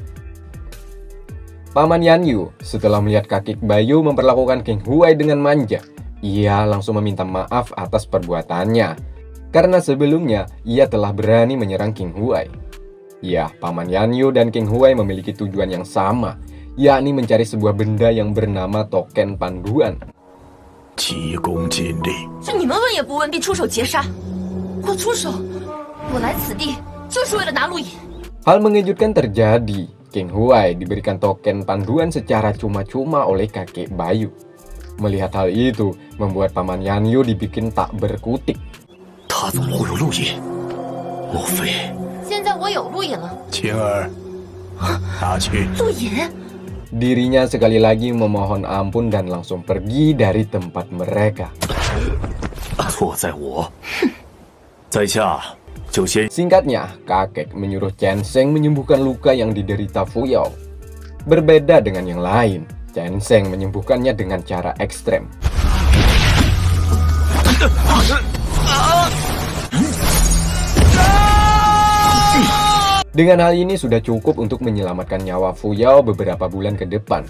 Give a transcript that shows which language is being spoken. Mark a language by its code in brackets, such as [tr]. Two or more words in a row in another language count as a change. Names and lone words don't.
[id] Paman Yan Yu setelah melihat kakek Bayu memperlakukan King Huai dengan manja, ia langsung meminta maaf atas perbuatannya. Karena sebelumnya ia telah berani menyerang King Huai. Ya, Paman Yan Yu dan King Huai memiliki tujuan yang sama, yakni mencari sebuah benda yang bernama token panduan. [zh] 急功近利，是你们问也不问便出手劫杀，我出手，我来此地就是为了拿路引。 [id] Hal mengejutkan terjadi. King Huai diberikan token panduan secara cuma-cuma oleh kakek Bayu. Melihat hal itu, membuat Paman Yan Yu dibikin tak berkutik. [zh] 他怎么会有路引？莫非？现在我有路引了。晴儿，拿去。路引？ [id] Dirinya sekali lagi memohon ampun dan langsung pergi dari tempat mereka. [zh] 错在我，在下就先。 [id] Singkatnya, kakek menyuruh Chen Sheng menyembuhkan luka yang diderita Fu Yao. Berbeda dengan yang lain, Chen Sheng menyembuhkannya dengan cara ekstrem. Dengan hal ini sudah cukup untuk menyelamatkan nyawa Fu Yao beberapa bulan ke depan.